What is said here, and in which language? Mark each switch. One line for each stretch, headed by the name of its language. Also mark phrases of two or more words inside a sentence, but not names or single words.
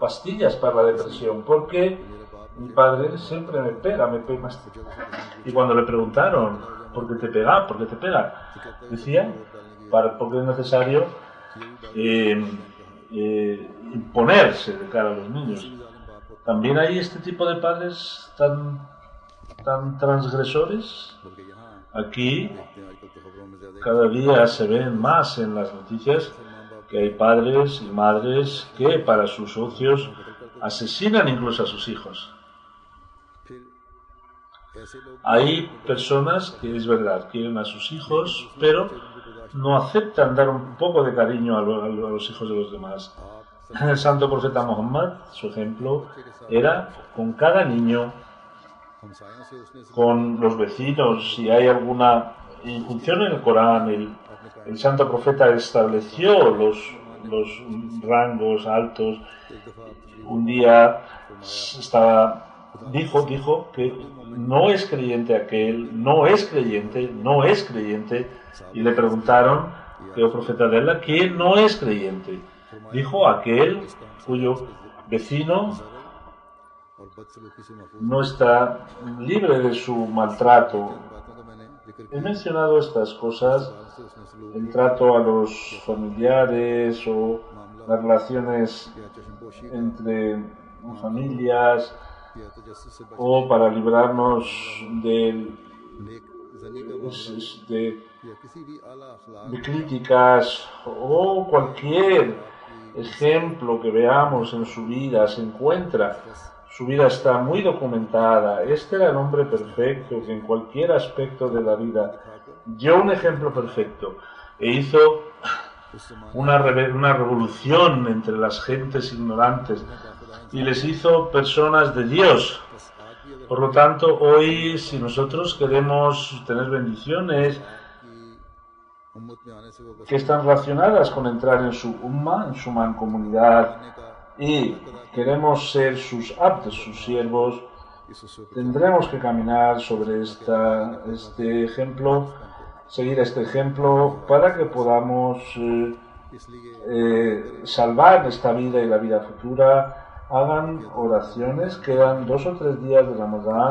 Spanish: pastillas para la depresión porque
Urdu: میرا باپ
Spanish: mi padre siempre me pega. Y cuando le preguntaron, ¿por qué te pega? ¿Por qué te pega? Decía, porque es necesario imponerse de cara a los niños. También hay este tipo de padres tan transgresores.
Urdu: بلکہ یہاں
Spanish: Aquí
Urdu: دیکھتے ہیں آج کل تو خبروں میں زیادہ
Spanish: cada día se ven más en las noticias que hay padres y madres que para sus ocios asesinan incluso a sus hijos.
Urdu: پھر ایسے لوگ
Spanish: Hay personas que es verdad, quieren a sus hijos, pero no aceptan dar un poco de cariño a los hijos de los demás.
Urdu: आप
Spanish: El santo profeta Muhammad, su ejemplo, era con cada niño,
Urdu: ہمسایوں سے اس نے
Spanish: con los vecinos. Si hay alguna injunción en el Corán, el santo profeta estableció los rangos altos.
Urdu: ایک دفعہ
Spanish: Un día dijo que no es creyente aquel, no es creyente, y le preguntaron, que el profeta de Allah, ¿quién no es creyente? Dijo aquel cuyo vecino
Urdu: اور بدسلوکی سے محفوظ
Spanish: no está libre de su maltrato.
Urdu: باتوں کا میں نے ذکر
Spanish: He mencionado estas cosas,
Urdu: سے اس نے سلوک
Spanish: el trato a los familiares o las relaciones
Urdu: کیا، چشم پوشی
Spanish: entre familias,
Urdu: کیا، تجسس سے
Spanish: o para librarnos del
Urdu: نیک ظنی کا معاملہ
Spanish: de,
Urdu: یا کسی بھی اعلیٰ اخلاق
Spanish: de críticas o cualquier ejemplo que veamos en su vida se encuentra. Su vida está muy documentada. Este era el hombre perfecto que en cualquier aspecto de la vida dio un ejemplo perfecto e hizo una revolución entre las gentes ignorantes y les hizo personas de Dios. Por lo tanto, hoy, si nosotros queremos tener bendiciones
Urdu: امت میں آنے سے وہ
Spanish: que están relacionadas con entrar en su umma, en su mancomunidad, y queremos ser sus abdes, sus siervos,
Urdu: اس اسوے پر
Spanish: tendremos que caminar sobre este ejemplo, seguir este ejemplo para que podamos
Urdu: इसलिए
Spanish: salvar esta vida y la vida futura. Hagan oraciones, quedan 2 o 3 días de Ramadán,